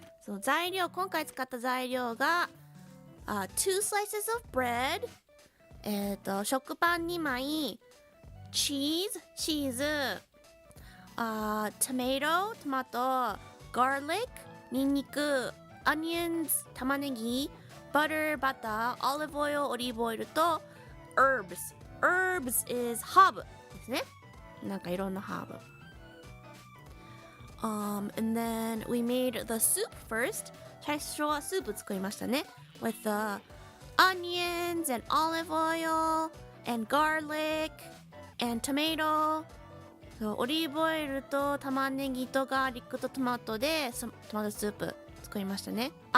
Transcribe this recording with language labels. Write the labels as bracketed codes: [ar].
[ja] その材料、今回使った材料が、 [en] two slices of bread、 [ja] 食パン2枚、チーズ、tomato、トマト、garlic、ニンニク、onions、玉ねぎ、butter、バター、olive oil、オリーブオイルと、herbs。 [en] herbs is herb ですね。 [ja] なんかいろんなハーブ。 [en] And then we made the soup first. [ja] 最初はスープ作りましたね。 [en] With the onions and olive oil and garlic and tomato. [ja] オリーブオイルと玉ねぎとガーリックとトマトでトマトスープ作りましたね。